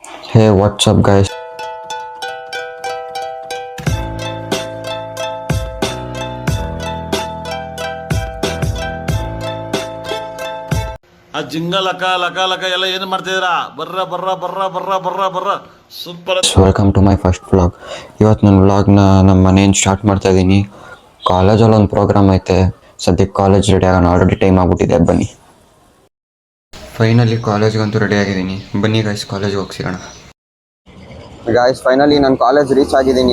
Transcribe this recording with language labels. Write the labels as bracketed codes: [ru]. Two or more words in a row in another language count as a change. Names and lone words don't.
[en] Hey, what's up, guys? [kn] ಆ ಜಿಂಗ ಲಕ ಲಕ ಲಕ ಎಲ್ಲ ಏನು ಮಾಡ್ತಿದ್ದೀರಾ? ಬರ್ರ ಬರ್ರ ಬರ್ರ ಬರ್ರ ಬರ್ರ ಬರ್ರ ಸೂಪರ್. [en] Welcome to my first vlog. [kn] ಇವತ್ತು ನನ್ನ ವ್ಲಾಗ್ನ ನಮ್ಮ ಮನೆಯಿಂದ ಸ್ಟಾರ್ಟ್ ಮಾಡ್ತಾ ಇದ್ದೀನಿ. ಕಾಲೇಜಲ್ಲಿ ಒಂದು ಪ್ರೋಗ್ರಾಮ್ ಐತೆ. ಸದ್ಯಕ್ಕೆ [en] ಕಾಲೇಜ್ ರೆಡಿ [kn] ಆಗೋಣ, ಆಲ್ರೆಡಿ ಟೈಮ್ ಆಗ್ಬಿಟ್ಟಿದೆ. ಬನ್ನಿ. ಫೈನಲಿ ಕಾಲೇಜ್ಗಂತೂ ರೆಡಿ ಆಗಿದ್ದೀನಿ. ಬನ್ನಿ ಗೈಸ್, ಕಾಲೇಜ್ಗೆ ಹೋಗಿ ಸಿಗೋಣ. ಗಾಯ್ಸ್, ಫೈನಲಿ ನಾನು [en] college reach [kn] ಆಗಿದ್ದೀನಿ.